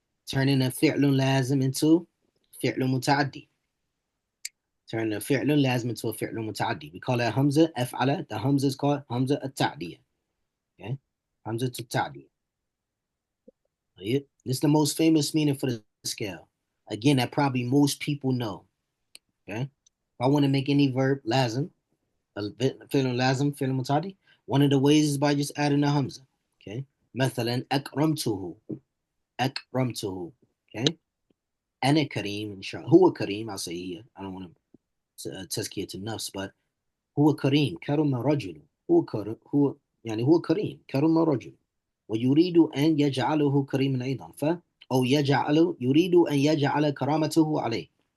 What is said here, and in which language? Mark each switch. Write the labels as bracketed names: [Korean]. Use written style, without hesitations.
[English] Turning a فعل لازم into فعل متعدي. Turning a فعل لازم into a فعل متعدي. We call that همزة أفعل. The همزة is called [Arabic] همزة التعدية. Okay. همزة التعدية. [English] This is the most famous meaning for the scale. Again, that probably most people know. Okay. If I want to make any verb لازم, فعل لازم, فعل متعدي, one of the ways is by just adding a hamza. [Arabic] Okay. مثلا أكرمته. أكرمته. Okay. أنا كريم إن شاء الله. هو كريم. [English] I'll say here. I don't want to تزكية النفس, but [Arabic] هو كريم. كرم رجل. هو كرم. هو يعني هو كريم. كرم رجل. ويريد أن يجعله كريما أيضا. أو يريد أن يجعل كرامته عليه.